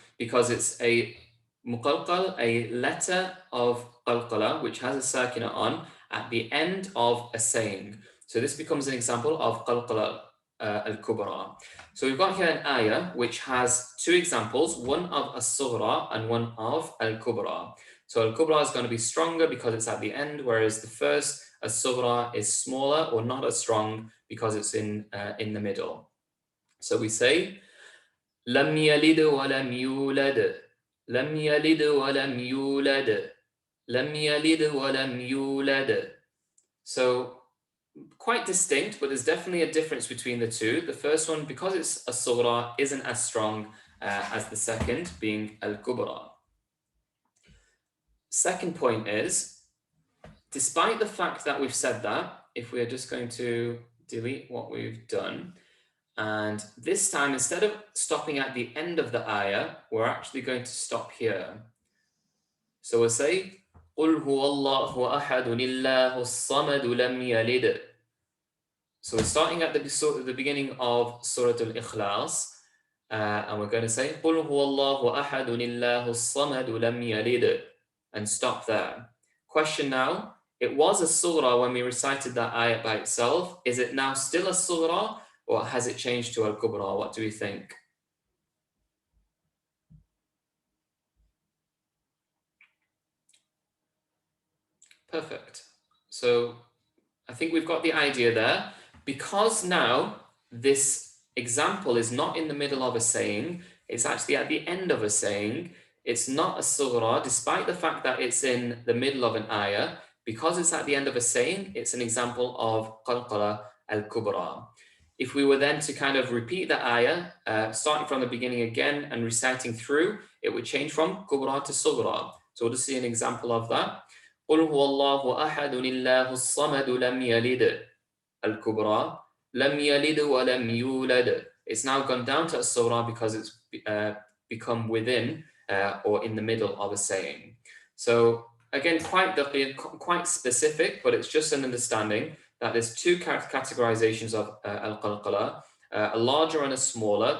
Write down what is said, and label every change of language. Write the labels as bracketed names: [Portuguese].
[English] Because it's a muqalqal, a letter of qalqala, which has a sakina on at the end of a saying. So this becomes an example of qalqala al-kubra. So we've got here an ayah which has two examples, one of as-sughra and one of al-kubra. So al-kubra is going to be stronger because it's at the end, whereas the first as-sughra is smaller or not as strong because it's in the middle. [Arabic] So we say لم يلد ولم يولد لم يلد ولم يولد لم يلد ولم يولد. [English] So quite distinct, but there's definitely a difference between the two. The first one, because it's a sughra, isn't as strong as the second, being al-kubra. Second point is, despite the fact that we've said that, if we are just going to delete what we've done, and this time, instead of stopping at the end of the ayah, we're actually going to stop here. So we'll say, [Arabic] قُلْ هُوَ اللَّهُ أَحَدٌ اللَّهُ الصَّمَدُ لَمْ يَلِدْ. [English] So we're starting at the beginning of Surah Al-Ikhlas, and we're going to say, [Arabic] قُلْ هُوَ اللَّهُ أَحَدٌ اللَّهُ الصَّمَدُ لَمْ يَلِدْ, [English] and stop there. Question now, it was a surah when we recited that ayat by itself. Is it now still a surah, or has it changed to al-kubra? What do we think? Perfect. So I think we've got the idea there. Because now this example is not in the middle of a saying, it's actually at the end of a saying. It's not a surah, despite the fact that it's in the middle of an ayah. Because it's at the end of a saying, it's an example of qalqalah al-kubra. If we were then to kind of repeat the ayah, starting from the beginning again and reciting through, it would change from kubra to sughra. So we'll just see an example of that. [Arabic] قُلْ هُوَ اللَّهُ أَحَدٌ اللَّهُ الصَّمَدُ لَمْ يَلِدْ al-kubra لَمْ يَلِدْ وَلَمْ يُولَدْ. [English] It's now gone down to a surah because it's become within or in the middle of a saying. So again, quite specific, but it's just an understanding that there's two categorizations of al-qalqalah, a larger and a smaller.